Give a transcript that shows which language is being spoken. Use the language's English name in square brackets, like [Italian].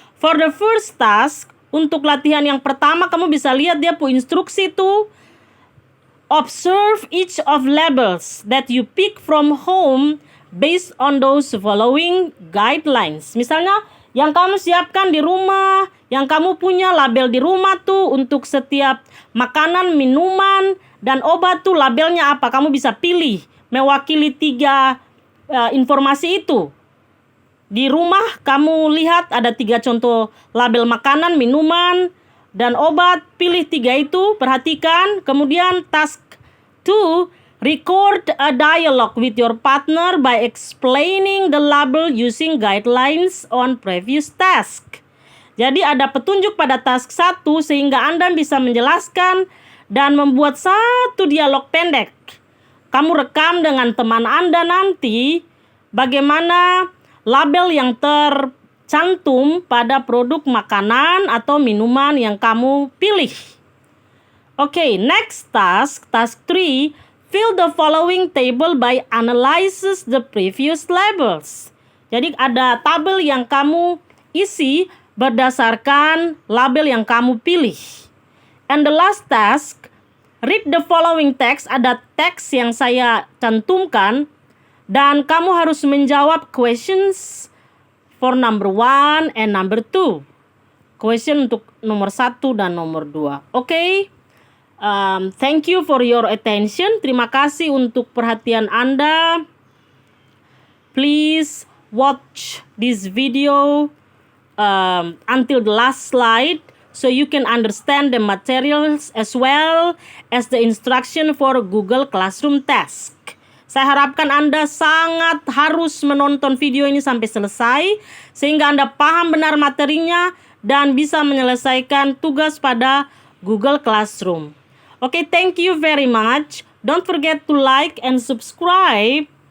[English] For the first task, [Indonesian] untuk latihan yang pertama, kamu bisa lihat dia punya instruksi tuh. [English] Observe each of labels that you pick from home based on those following guidelines. [Indonesian] Misalnya, yang kamu siapkan di rumah, yang kamu punya label di rumah tuh untuk setiap makanan, minuman, dan obat tuh labelnya apa. Kamu bisa pilih mewakili 3 informasi itu. Di rumah kamu lihat ada 3 contoh label makanan, minuman, dan obat. Pilih 3 itu, perhatikan. Kemudian [English] task 2, record a dialogue with your partner by explaining the label using guidelines on previous task. [Indonesian] Jadi ada petunjuk pada task 1 sehingga Anda bisa menjelaskan dan membuat satu dialog pendek. Kamu rekam dengan teman Anda nanti bagaimana label yang tercantum pada produk makanan atau minuman yang kamu pilih. [English] Okay, next task 3. Fill the following table by analyzes the previous labels. [Indonesian] Jadi ada tabel yang kamu isi berdasarkan label yang kamu pilih. [English] And the last task, read the following text. [Indonesian] Ada teks yang saya cantumkan dan kamu harus menjawab [English] questions for number 1 and number 2. [Indonesian] Question untuk nomor 1 dan nomor 2. Okay? [English] Thank you for your attention. [Indonesian] Terima kasih untuk perhatian Anda. [English] Please watch this video until the last slide so you can understand the materials as well as the instruction for Google Classroom Task. [Indonesian] Saya harapkan Anda sangat harus menonton video ini sampai selesai sehingga Anda paham benar materinya dan bisa menyelesaikan tugas pada Google Classroom. [English] Okay, thank you very much. Don't forget to like and subscribe.